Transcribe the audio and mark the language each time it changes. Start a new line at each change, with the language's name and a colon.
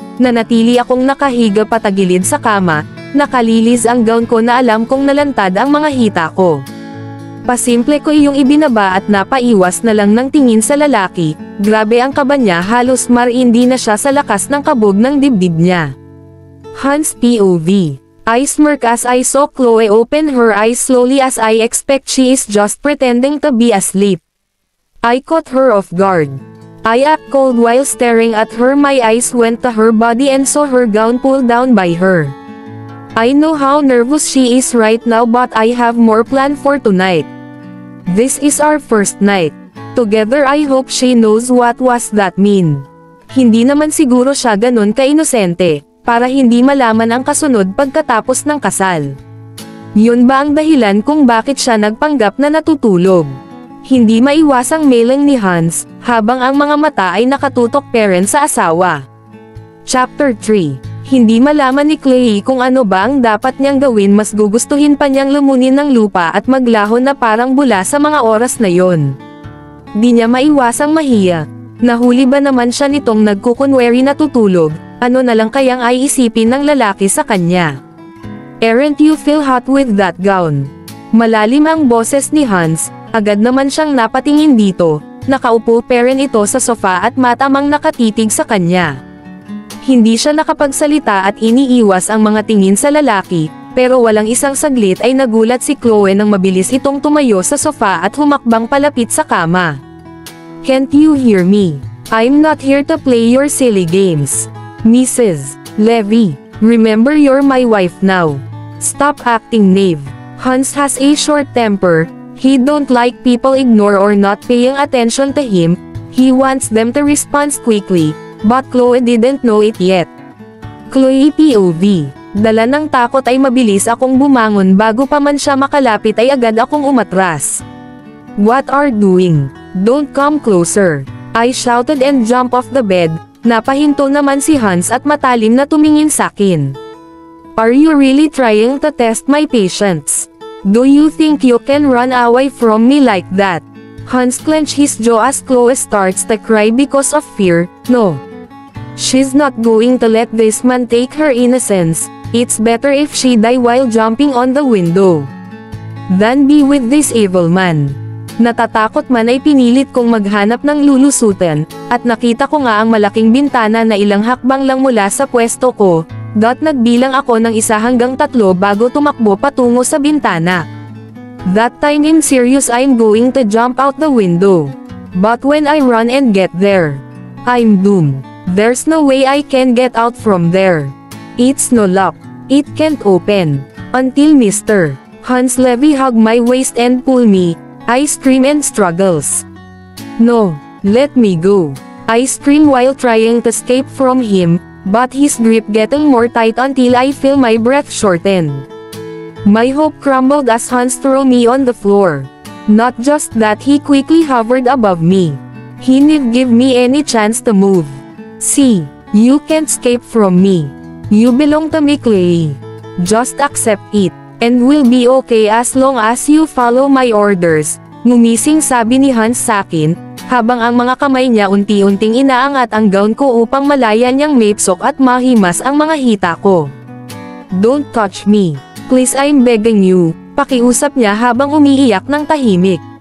Filipino: Nanatili akong nakahiga patagilid sa kama, nakalilis ang gown ko na alam kong nalantad ang mga hita ko. Pasimple ko iyong ibinaba at napaiwas na lang ng tingin sa lalaki. Grabe ang kaba niya, halos marindi na siya sa lakas ng kabog ng dibdib niya.
English: Hans POV. I smirk as I saw Chloe open her eyes slowly as I expect she is just pretending to be asleep. I caught her off guard. I act cold while staring at her. My eyes went to her body and saw her gown pulled down by her. I know how nervous she is right now, but I have more planned for tonight. This is our first night together. I hope she knows what was that mean.
Filipino: Hindi naman siguro siya ganun ka-inosente, para hindi malaman ang kasunod pagkatapos ng kasal. Yun ba ang dahilan kung bakit siya nagpanggap na natutulog? Hindi maiwasang melang ni Hans, habang ang mga mata ay nakatutok parent sa asawa. Chapter 3. Hindi malaman ni Chloe kung ano ba ang dapat niyang gawin. Mas gugustuhin pa niyang lumunin ng lupa at maglahon na parang bula sa mga oras na yon. Di niya maiwasang mahiya. Nahuli ba naman siya nitong nagkukunwari natutulog? Ano na lang kayang ay isipin ng lalaki sa kanya?
English: Aren't you feel hot with that gown?
Filipino: Malalim ang boses ni Hans. Agad naman siyang napatingin dito. Nakaupo parent ito sa sofa at matamang nakatitig sa kanya. Hindi siya nakapagsalita at iniiwas ang mga tingin sa lalaki, pero walang isang saglit ay nagulat si Chloe nang mabilis itong tumayo sa sofa at humakbang palapit sa kama.
English: Can't you hear me? I'm not here to play your silly games. Mrs. Levy, remember you're my wife now. Stop acting knave. Hans has a short temper. He don't like people ignore or not paying attention to him. He wants them to respond quickly, but Chloe didn't know it yet. Chloe POV.
Filipino: Dala ng takot ay mabilis akong bumangon. Bago pa man siya makalapit ay agad akong umatras.
English: What are doing? Don't come closer. I shouted and jumped off the bed.
Filipino: Napahinto naman si Hans at matalim na tumingin sakin.
English: Are you really trying to test my patience? Do you think you can run away from me like that? Hans clenched his jaw as Chloe starts to cry because of fear. No. She's not going to let this man take her innocence. It's better if she die while jumping on the window than be with this evil man.
Filipino: Natatakot man ay pinilit kong maghanap ng lulusutan, at nakita ko nga ang malaking bintana na ilang hakbang lang mula sa pwesto ko. Nagbilang ako ng 1 hanggang 3 bago tumakbo patungo sa bintana.
English: That time in serious I'm going to jump out the window. But when I run and get there, I'm doomed. There's no way I can get out from there. It's no lock. It can't open. Until Mr. Hans Levy hug my waist and pull me. I scream and struggles. No, let me go. I scream while trying to escape from him, but his grip getting more tight until I feel my breath shorten. My hope crumbled as Hans threw me on the floor. Not just that, he quickly hovered above me. He didn't give me any chance to move. See, you can't escape from me. You belong to me, Chloe. Just accept it, and we'll be okay as long as you follow my orders.
Filipino: Ngumising sabi ni Hans sakin, habang ang mga kamay niya unti-unting inaangat ang gown ko upang malaya niyang mapsok at mahimas ang mga hita ko.
English: Don't touch me. Please, I'm begging you.
Filipino: Pakiusap niya habang umiiyak ng tahimik.